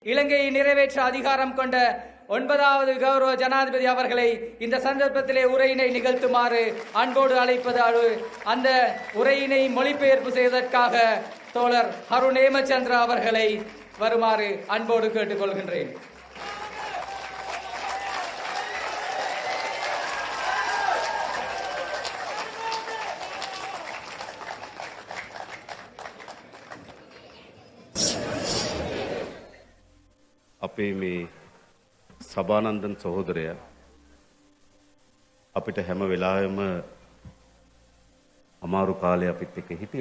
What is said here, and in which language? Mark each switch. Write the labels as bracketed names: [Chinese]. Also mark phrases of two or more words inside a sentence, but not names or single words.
[Tamil] இலங்கையை நிறைவேற்ற அதிகாரம் கொண்ட 9வது கௌரவ ஜனாதிபதி அவர்களை இந்த சந்தர்ப்பத்திலே உரையினை நிகழ்த்துமாறு அன்போடு அழைப்பது. அந்த உரையினை மொழிபெயர்ப்பு செய்வதற்காக தோழர் அருண் ஹேமச்சந்திர அவர்களை வருமாறு அன்போடு கேட்டுக்கொள்கின்றேன். [Sinhala] අපේ මේ සභානන්දන් සහෝදරයා අපිට හැම වෙලාවෙම අමාරු කාලේ අපිත් එක්ක හිටියා.